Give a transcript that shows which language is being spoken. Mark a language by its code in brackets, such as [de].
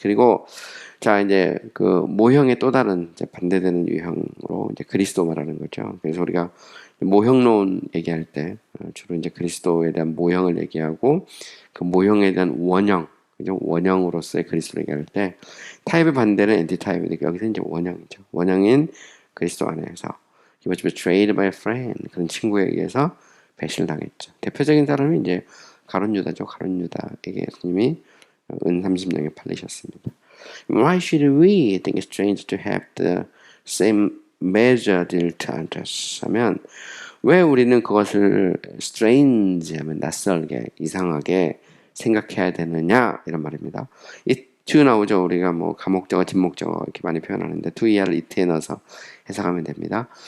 [ko] 그리고 자 이제 그 모형의 또 다른 이제 반대되는 유형으로 이제 그리스도 말하는 거죠. 그래서 우리가 모형론 얘기할 때 주로 이제 그리스도에 대한 모형을 얘기하고 그 모형에 대한 원형, 그죠? 원형으로서의 그리스도를 얘기할 때 타입의 반대는 엔티타입이니까 여기서 이제 원형이죠. 원형인 그리스도 안에서 [en] He was betrayed by a friend. [ko] 그런 친구에 의해서 배신을 당했죠. 대표적인 사람이 이제 가룟 유다죠. 가룟 유다에게 예수님이 은 30냥에 팔리셨습니다. [en] Why should we think it's strange to have the same measure dealt unto us? [ko] 하면 왜 우리는 그것을 strange 하면 낯설게 이상하게 생각해야 되느냐 이런 말입니다. 이 to 나오죠. 우리가 뭐 가목적어, 뒷목적어 이렇게 많이 표현하는데 to ER을 it에 넣어서 해석하면 됩니다.